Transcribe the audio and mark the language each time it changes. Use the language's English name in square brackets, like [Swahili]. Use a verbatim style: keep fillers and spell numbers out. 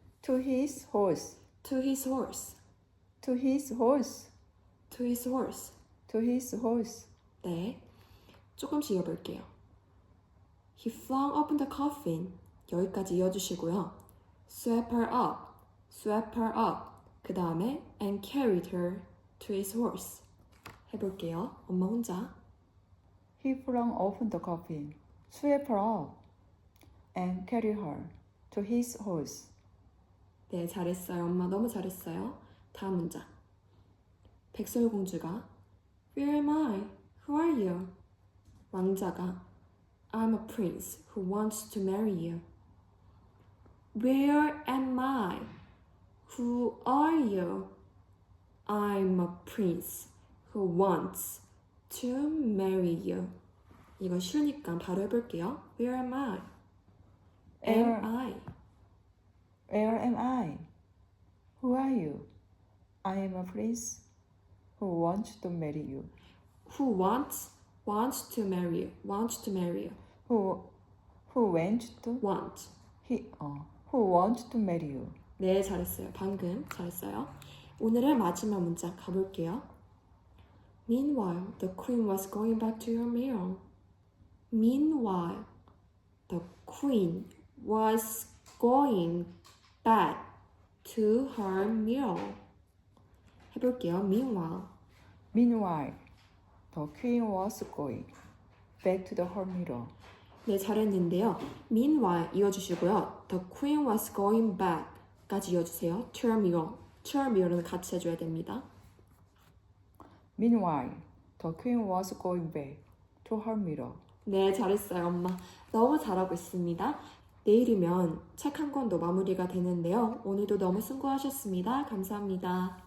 [English] To his horse. To his horse. To his horse. To his horse. To his horse. [Korean] 네. 조금씩 이어볼게요. [English] He flung open the coffin. [Korean] 여기까지 이어주시고요. [English] Swept her up. Swept her up. [Korean] 그 다음에 [English] and carried her to his horse. [Korean] 해볼게요. 엄마 혼자. [English] He flung open the coffin, swept her up, and carried her to his horse. [Korean] 네, 잘했어요. 엄마 너무 잘했어요. 다음 문장. 백설공주가 [English] Where am I? Who are you? [Korean] 왕자가 [English] I'm a prince who wants to marry you. Where am I? Who are you? I'm a prince who wants to marry you. [Korean] 이거 쉬우니까 바로 해볼게요. [English] Where am I? Where- Am I? Where am I? Who are you? I am a prince who wants to marry you. Who wants? Wants to marry you. Wants to marry you. Who, who went to Want. he? Uh, who wants to marry you? [Korean] 네, 잘했어요. 방금 잘했어요. 오늘의 마지막 문장 가볼게요. [English] Meanwhile, the queen was going back to her mirror. Meanwhile, the queen was going back to her mirror. [Korean] 해볼게요. Meanwhile, [English] Meanwhile, the queen was going back to the her mirror. [Korean] 네, 잘했는데요. [English] Meanwhile [Korean] 이어주시고요. [English] The queen was going back까지 [Korean] 이어주세요. [English] To her mirror. To her mirror [Korean] 는 같이 해줘야 됩니다. [English] Meanwhile, the queen was going back to her mirror. [Korean] 네, 잘했어요, 엄마. 너무 잘하고 있습니다. 내일이면 책 한 권도 마무리가 되는데요. 오늘도 너무 수고하셨습니다. 감사합니다.